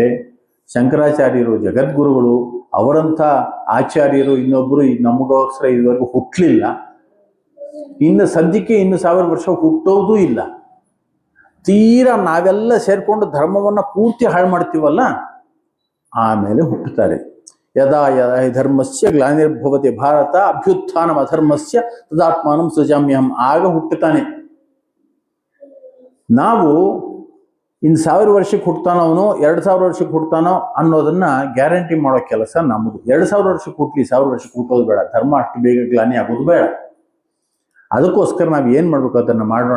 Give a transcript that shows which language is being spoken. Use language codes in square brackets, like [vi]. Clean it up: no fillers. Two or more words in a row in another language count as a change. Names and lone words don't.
[kn] ಶಂಕರಾಚಾರ್ಯರು ಜಗದ್ಗುರುಗಳು, ಅವರಂಥ ಆಚಾರ್ಯರು ಇನ್ನೊಬ್ಬರು ನಮಗೋಸ್ಕರ ಇದುವರೆಗೂ ಹುಟ್ಟಲಿಲ್ಲ. ಇನ್ನು ಸದ್ಯಕ್ಕೆ 1000 ವರ್ಷ ಹುಟ್ಟೋದೂ ಇಲ್ಲ. ತೀರಾ ನಾವೆಲ್ಲ ಸೇರಿಕೊಂಡು ಧರ್ಮವನ್ನು ಪೂರ್ತಿ ಹಾಳು ಮಾಡ್ತೀವಲ್ಲ, ಆಮೇಲೆ ಹುಟ್ಟುತ್ತಾರೆ. [sa] ಯದಾ ಯದಾ ಹಿ ಧರ್ಮಸ್ಯ ಗ್ಲಾನಿರ್ಭವತಿ ಭಾರತ ಅಭ್ಯುತ್ಥಾನಂ ಅಧರ್ಮಸ್ಯ ತದಾತ್ಮಾನಂ ಸೃಜಾಮ್ಯಹಂ. [kn] ಆಗ ಹುಟ್ಟುತ್ತಾನೆ. ನಾವು 1000 ವರ್ಷಕ್ಕೆ ಹುಟ್ಟತಾನೋ ಅವನು, 2000 ವರ್ಷಕ್ಕೆ ಹುಟ್ಟತಾನೋ ಅನ್ನೋದನ್ನ ಗ್ಯಾರಂಟಿ ಮಾಡೋ ಕೆಲಸ ನಮ್ಮದು. 2000 ವರ್ಷಕ್ಕೆ ಹುಟ್ಟಲಿ, 1000 ವರ್ಷಕ್ಕೆ ಹುಟ್ಟೋದು ಬೇಡ. ಧರ್ಮ ಅಷ್ಟು ಬೇಗ ಗ್ಲಾನಿ ಆಗೋದು ಬೇಡ. ಅದಕ್ಕೋಸ್ಕರ ನಾವು ಏನು ಮಾಡಬೇಕು ಅದನ್ನು ಮಾಡೋಣ.